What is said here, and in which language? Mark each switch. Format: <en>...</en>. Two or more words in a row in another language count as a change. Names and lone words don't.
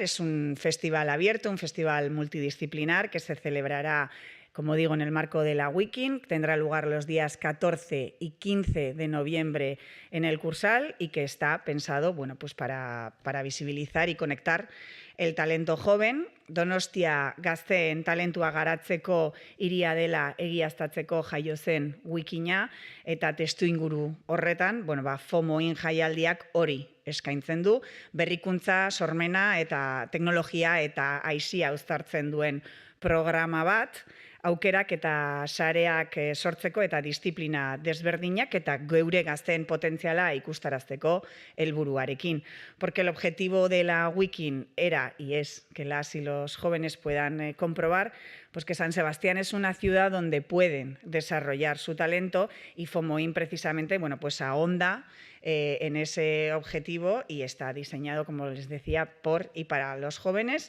<es>Es un festival abierto, un festival multidisciplinar que se celebrará, como digo, en el marco de la Wikin. Tendrá lugar los días 14 y 15 de noviembre en el Cursal, y que está pensado para visibilizar y conectar el talento joven.</es> <eu>Donostia gazteen talentua garatzeko hiria dela egiaztatzeko jaio zen wikina, eta testuinguru horretan, FOMOin jaialdiak hori eskaintzen du, berrikuntza, sormena eta teknologia eta aisia uztartzen duen programa bat, aukerak eta sareak sortzeko eta disiplina desberdinak eta geure gazteen potentziala ikustarazteko helburuarekin.</eu> <es>Porque el objetivo de la Wikin era y es que las y los jóvenes puedan comprobar que San Sebastián es una ciudad donde pueden desarrollar su talento, y FOMOin precisamente ahonda en ese objetivo y está diseñado, como les decía, por y para los jóvenes.</es>